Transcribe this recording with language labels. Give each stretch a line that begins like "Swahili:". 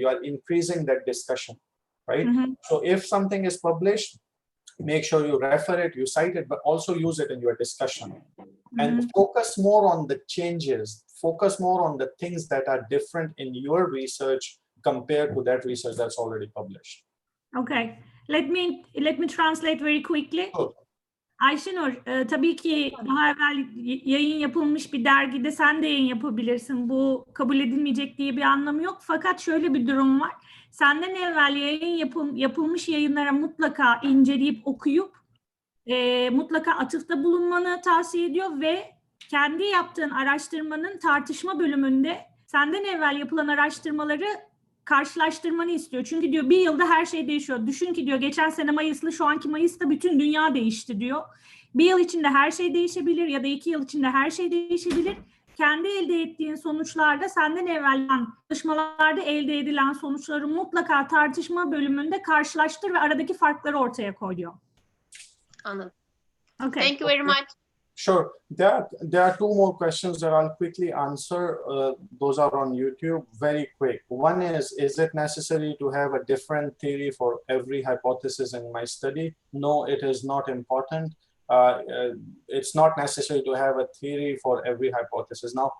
English: You are increasing that discussion, right? So if something is published, make sure you refer it, you cite it, but also use it in your discussion. And focus more on the changes, focus more on the things that are different in your research compared to that research that's already published. Okay, let me translate very quickly. Sure.
Turkish: Ayşenur, tabii ki daha evvel yayın yapılmış bir dergide sen de yayın yapabilirsin. Bu kabul edilmeyecek diye bir anlamı yok. Fakat şöyle bir durum var. Senden evvel yapılmış yayınlara mutlaka inceleyip okuyup mutlaka atıfta bulunmanı tavsiye ediyor ve kendi yaptığın araştırmanın tartışma bölümünde senden evvel yapılan araştırmaları karşılaştırmanı istiyor. Çünkü diyor bir yılda her şey değişiyor. Düşün ki diyor geçen sene Mayıs'lı şu anki Mayıs'ta bütün dünya değişti diyor. Bir yıl içinde her şey değişebilir ya da 2 yıl içinde her şey değişebilir. kendi elde ettiğin sonuçlarda senden evvel çalışmalarda elde edilen sonuçları mutlaka tartışma bölümünde karşılaştır ve aradaki farkları ortaya koy diyor. Anladım.
English: Okay. Thank you very much. Sure. There are two more questions that I'll quickly answer. Those are on YouTube. Very quick. One is it necessary to have a different theory for every hypothesis in my study? No, it is not important. It's not necessary to have a theory for every hypothesis.